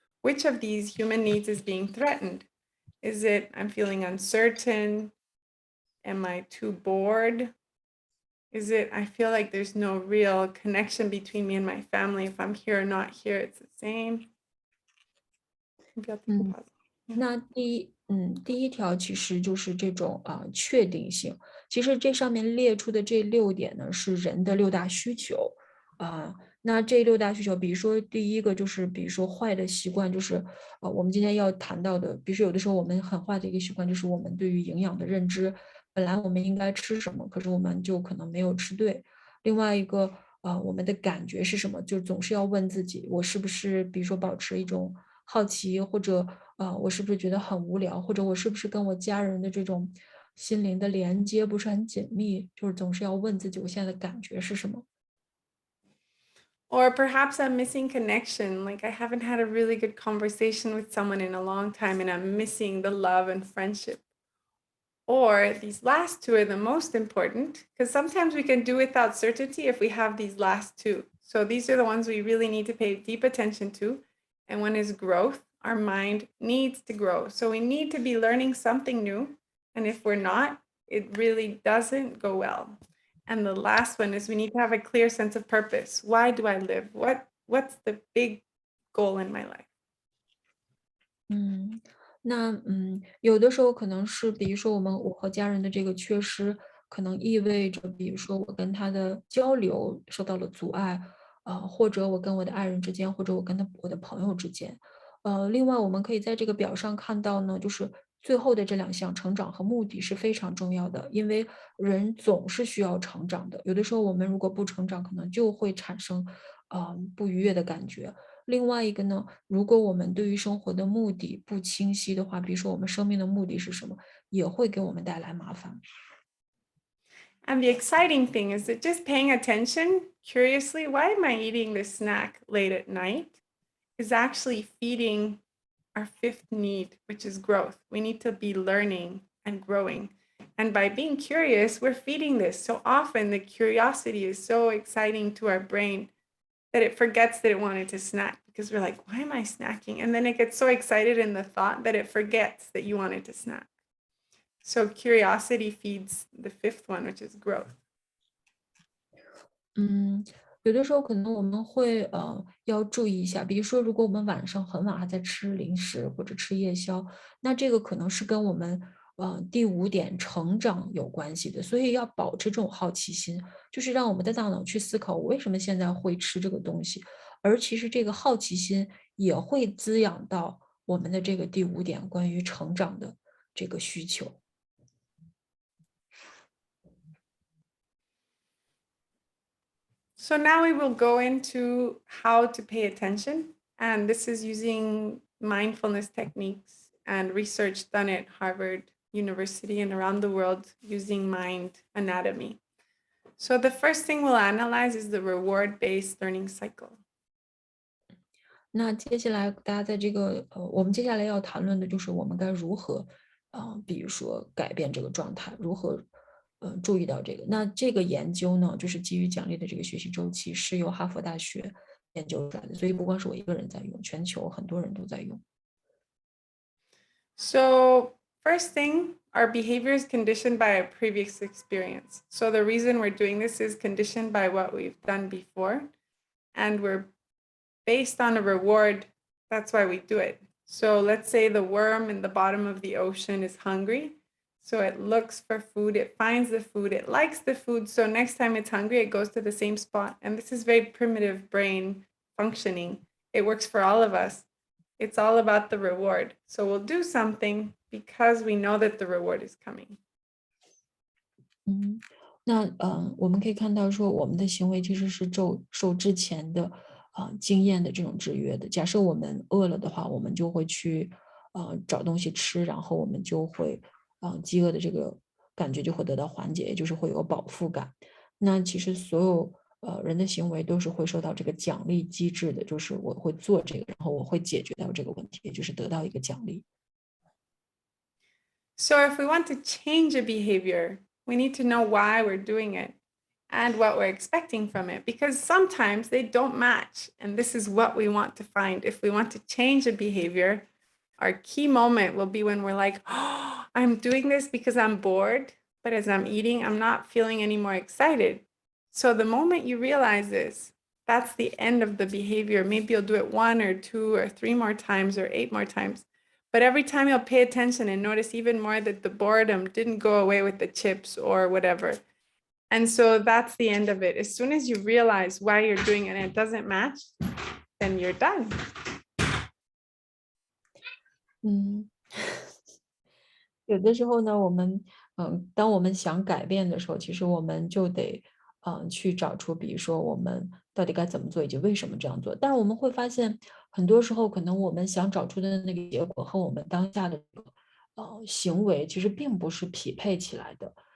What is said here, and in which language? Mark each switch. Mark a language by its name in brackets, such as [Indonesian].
[English] Which of these human needs is being threatened? Is it I'm feeling uncertain? Am I too bored? Is it I feel like there's no real connection between me and my family? If I'm here or not here, it's the same. Maybe I'll take a 嗯。 pause. [Chinese] 那第一条其实就是这种确定性。其实这上面列出的这6点呢，是人的6大需求那这6大需求，比如说第一个就是，比如说坏的习惯，就是我们今天要谈到的，比如说有的时候我们很坏的一个习惯，就是我们对于营养的认知，本来我们应该吃什么，可是我们就可能没有吃对。另外一个我们的感觉是什么，就总是要问自己，我是不是比如说保持一种好奇，或者我是不是觉得很无聊，或者我是不是跟我家人的这种心灵的连接不是很紧密，就是总是要问自己我现在的感觉是什么。 [English] Or perhaps I'm missing connection. Like I haven't had a really good conversation with someone in a long time and I'm missing the love and friendship. Or these last 2 are the most important because sometimes we can do without certainty if we have these last 2. So these are the ones we really need to pay deep attention to. And one is growth. Our mind needs to grow. So we need to be learning something new. And if we're not, it really doesn't go well. And the last one is we need to have a clear sense of purpose. Why do I live? What's the big goal in my life? [Chinese] 那有的时候可能是比如说我和家人的这个缺失，可能意味着比如说我跟他的交流受到了阻碍，或者我跟我的爱人之间，或者我的朋友之间。另外我们可以在这个表上看到呢，就是最后的这2项成长和目的是非常重要的，因为人总是需要成长的。有的时候我们如果不成长，可能就会产生不愉悦的感觉。另外一个呢，如果我们对于生活的目的不清晰的话，比如说我们生命的目的是什么，也会给我们带来麻烦。 [English] And the exciting thing is that just paying attention curiously, why am I eating this snack late at night? Is actually feeding our 5th need, which is growth. We need to be learning and growing. And by being curious, we're feeding this. So often the curiosity is so exciting to our brain that it forgets that it wanted to snack because we're like, why am I snacking? And then it gets so excited in the thought that it forgets that you wanted to snack. So curiosity feeds the 5th one, which is growth. [Chinese] 嗯，有的时候可能我们会要注意一下，比如说如果我们晚上很晚还在吃零食或者吃夜宵，那这个可能是跟我们第5点成长有关系的，所以要保持这种好奇心，就是让我们的大脑去思考我为什么现在会吃这个东西，而其实这个好奇心也会滋养到我们的这个第5点关于成长的这个需求。 [English] So now we will go into how to pay attention. And this is using mindfulness techniques and research done at Harvard University and around the world using mind anatomy. So the first thing we'll analyze is the reward-based learning cycle. [Chinese] 那接下来大家在这个我们接下来要谈论的就是我们该如何，比如说改变这个状态，如何注意到这个。那这个研究呢，就是基于奖励的这个学习周期，是由哈佛大学研究出来的，所以不光是我一个人在用，全球很多人都在用。 [English] So first thing, our behavior is conditioned by a previous experience. So the reason we're doing this is conditioned by what we've done before, and we're based on a reward. That's why we do it. So let's say the worm in the bottom of the ocean is hungry. So it looks for food, it finds the food, it likes the food. So next time it's hungry, it goes to the same spot. And this is very primitive brain functioning. It works for all of us. It's all about the reward. So we'll do something because we know that the reward is coming. [Chinese] 那我们可以看到说，我们的行为其实是受之前的经验的这种制约的。假设我们饿了的话，我们就会去找东西吃，然后我们就会饥饿的这个感觉就会得到缓解，也就是会有饱腹感。那其实所有人的行为都是会受到这个奖励机制的，就是我会做这个，然后我会解决到这个问题，也就是得到一个奖励。 [English] So if we want to change a behavior, we need to know why we're doing it and what we're expecting from it, because sometimes they don't match. And this is what we want to find. If we want to change a behavior, our key moment will be when we're like, oh, I'm doing this because I'm bored, but as I'm eating, I'm not feeling any more excited. So the moment you realize this, that's the end of the behavior. Maybe you'll do it 1 or 2 or 3 more times or 8 more times. But every time you'll pay attention and notice even more that the boredom didn't go away with the chips or whatever. And so that's the end of it. As soon as you realize why you're doing it and it doesn't match, then you're done. [Chinese] 有的时候呢，当我们想改变的时候，其实我们就得去找出，比如说我们到底该怎么做，以及为什么这样做。但是我们会发现，很多时候可能我们想找出的那个结果和我们当下的这个行为，其实并不是匹配起来的。